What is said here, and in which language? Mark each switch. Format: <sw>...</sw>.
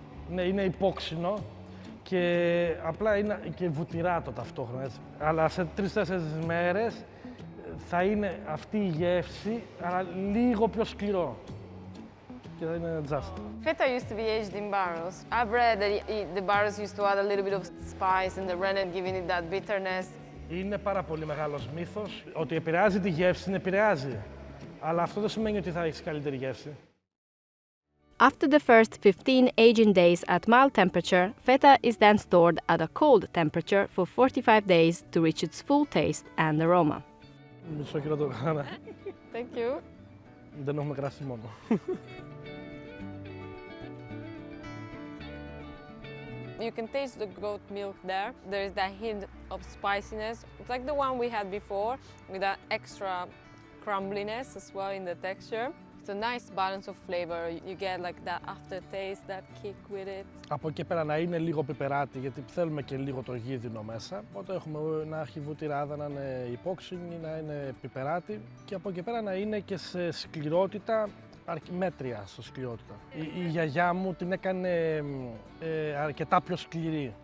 <el>Ναι, είναι υπόξινο και απλά είναι και βουτυράτο ταυτόχρονα. Έτσι. Αλλά σε 3-4 μέρες θα είναι αυτή η γεύση, αλλά λίγο πιο σκληρό. Και θα είναι just.</el> <en>Feta used to be aged in barrels. I've read that the barrels used to add a little bit of spice in the rennet, giving it that bitterness.</en> <el>Είναι πάρα πολύ μεγάλος μύθος ότι επηρεάζει τη γεύση, την επηρεάζει. Αλλά αυτό δεν σημαίνει ότι θα έχει καλύτερη γεύση.</el> <en>After the first 15 aging days at mild temperature, feta is then stored at a cold temperature for 45 days to reach its full taste and aroma.</en> <el>Μισό κιλό το κάνα.</el> <en>Thank you.</en> <el>Δεν έχουμε κρασί μόνο.</el> <en>You can taste the goat milk there. There is that hint of spiciness. It's like the one we had before, with that extra crumbliness as well in the texture. It's a nice balance of flavor. You get like that aftertaste, that kick with it.</en> <el>Από εκεί πέρα να είναι λίγο πιπεράτη, γιατί θέλουμε και λίγο το γίδινο μέσα. Οπότε έχουμε να έχει βουτυράδα, να είναι υπόξινη, να είναι πιπεράτη. Και από εκεί πέρα να είναι και σε σκληρότητα, μέτρια σε σκληρότητα. Η γιαγιά μου την έκανε αρκετά πιο σκληρή.</el>